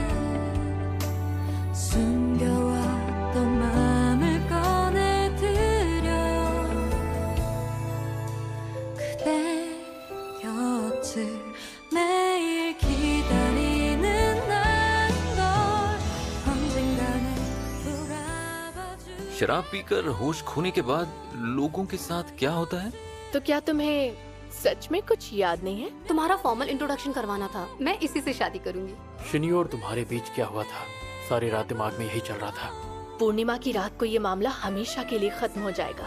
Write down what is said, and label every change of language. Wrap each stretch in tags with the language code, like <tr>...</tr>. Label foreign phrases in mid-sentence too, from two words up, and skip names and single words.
<ko>숨겨왔던 마음을 꺼내드려요 그대 곁을 매일 기다리는 난걸 언젠가는 돌아봐줄</ko> <hi>शराब पीकर होश खोने के बाद लोगों के साथ क्या होता है? तो क्या तुम्हें सच में कुछ याद नहीं है? तुम्हारा</hi> <en>formal introduction</en> <hi>करवाना था, मैं इसी से शादी करूंगी। शिनी और तुम्हारे बीच क्या हुआ था? सारी रात दिमाग में यही चल रहा था। पूर्णिमा की रात को ये मामला हमेशा के लिए खत्म हो जाएगा।</hi>